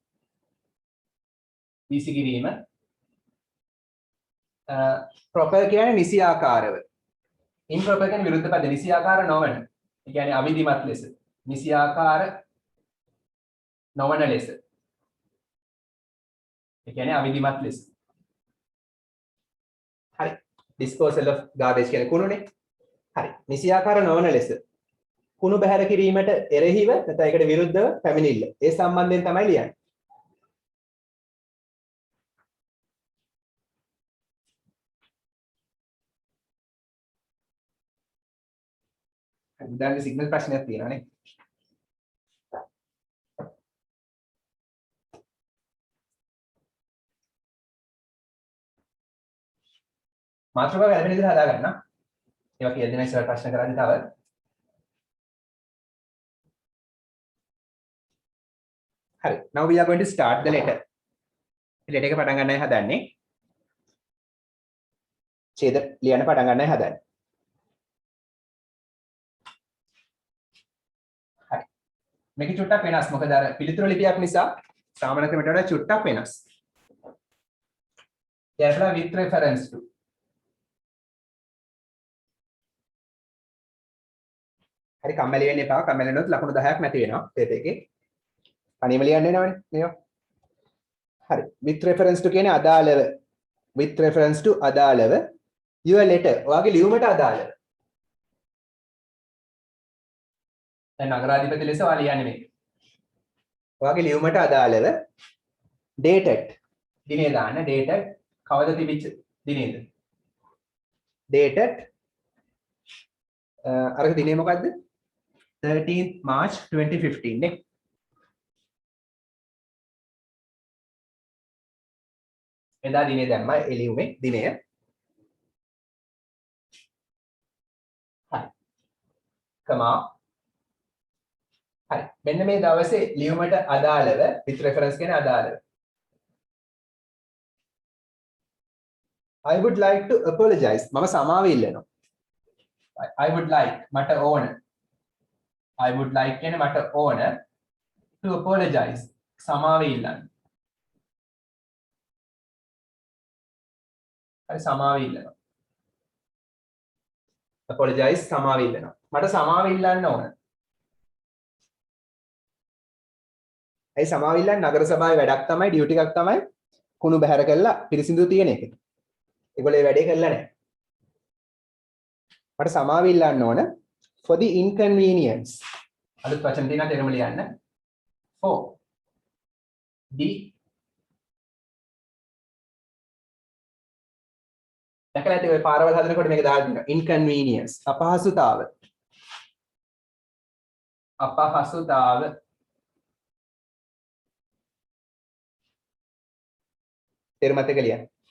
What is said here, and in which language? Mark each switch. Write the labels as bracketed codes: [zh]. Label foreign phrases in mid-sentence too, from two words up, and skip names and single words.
[si] වීසි කිරීම. proper කියන්නේ නිසි ආකාරව improper කියන්නේ විරුද්ධ පද නිසි ආකාර නොවන ඒ කියන්නේ අවිධිමත් ලෙස නිසි ආකාර නොවන ලෙස ඒ කියන්නේ අවිධිමත් ලෙස හරි [en] disposal of garbage [si] කියන්නේ කුණුනේ හරි නිසි ආකාර නොවන ලෙස කුණු බැහැර කිරීමට එරෙහිව නැත්නම් ඒකට විරුද්ධව පැමිණිල්ල ඒ සම්බන්ධයෙන් තමයි ලියන්නේ උදාහරණ සිග්නල් ප්‍රශ්නයක් තියෙනවා නේ මාතෘකාව ගැළපෙන විදිහට හදා ගන්න. ඒවා කියලා දෙන ඉස්සර ප්‍රශ්න කරද්දී තව හරි. [en] Now we are going to start the letter. [si] letter එක පටන් ගන්නයි හදන්නේ. ඡේද ලියන්න පටන් ගන්නයි හදන්නේ. හරි. මේක චුට්ටක් වෙනස්. මොකද අර පිළිතුරු ලිපියක් නිසා සාමාන්‍ය ක්‍රමයට වඩා චුට්ටක් වෙනස්. [en] Therefore with reference to. [si] හරි කම්මැලි වෙන්න එපා. කම්මැලි වෙනොත් ලකුණු 10ක් නැති වෙනවා පේපර් එකේ. අනිම ලියන්න එනවනේ මේවා. හරි. [en] with reference to [si] කියන්නේ අදාළව. [en] with reference to අදාළව your letter. [si] ඔයාගේ ලියුමට අදාළව. දැන් නගරාධිපති ලෙස ඔයා ලියන්නේ මේක. ඔයාගේ ලියුමට අදාළව dated. දිනේ දාන්න dated කවද තිබිච්ච දිනේද? dated අරක දිනේ මොකද්ද? 13th March 2015 නේ. එදා දිනේ දැම්මා එළියුමේ දිනය. හරි. කමා. හරි. මෙන්න මේ දවසේ ලියුමට අදාළව [en] with reference [si] කියන අදාළව. [en] I would like to apologize. [si] මම සමාව ඉල්ලනවා. [en] I would like [si] මට ඕන. [en] I would like [si] කියන්නේ මට ඕන [en] to apologize. [si] සමාව ඉල්ලන්න. හරි සමාව ඉල්ලනවා. apologize සමාව ඉල්ලනවා. මට සමාව ඉල්ලන්න ඕන. ඒ සමාව ඉල්ලන්න නගර සභාවේ වැඩක් තමයි ඩියුටි එකක් තමයි කුණු බැහැර කරලා පිරිසිදු තියෙන එක. ඒගොල්ලෝ වැඩේ කරලා නැහැ. මට සමාව ඉල්ලන්න ඕන [en] for the inconvenience. [si] අලුත් වචන තියෙනවා තේරුම ලියන්න. [en] for the [si] දැකලා ඇති ඔය පාරවල් හදනකොට මේක දාලා තියෙනවා inconvenience අපහසුතාව. අපහසුතාව තේරුමත් එක ලියන්න.